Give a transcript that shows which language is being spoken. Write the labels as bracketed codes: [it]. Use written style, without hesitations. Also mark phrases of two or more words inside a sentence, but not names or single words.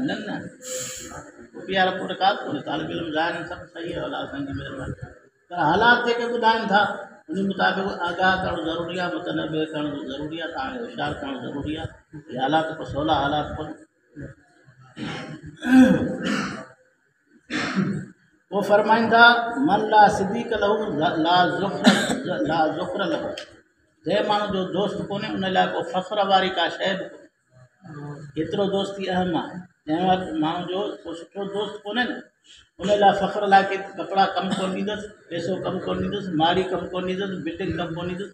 [sd] न न, खुफ़िया रिपोर्ट का कोन्हे। तालिब इल्म ज़ाहिर सभु सही आहे, अलाह साईं जी महिरबानी। पर हालात जेके ॿुधाइनि था उन मुताबिक़ आगाह करणु ज़रूरी आहे, मुतनबे करणु ज़रूरी आहे, तव्हांखे होशियारु करणु ज़रूरी आहे। इहे हालात को सवला हालात कोन्हे। वो फरमाइनि था, [ar] من لا صديق له لا ذخر له. [sd] जंहिं माण्हू जो दोस्त कोन्हे उन लाइ को फ़ख़्र वारी का शइ बि कोन्हे। एतिरो दोस्ती अहम आहे। जंहिं वक़्तु माण्हू जो को सुठो दोस्त कोन्हे न, उन लाइ फ़ख़्र लाइ के कपिड़ा कमु कोन ॾींदुसि, पैसो कमु कोन ॾींदुसि, माड़ी कमु कोन ॾींदुसि, बिल्डिंग कमु कोन ॾींदुसि।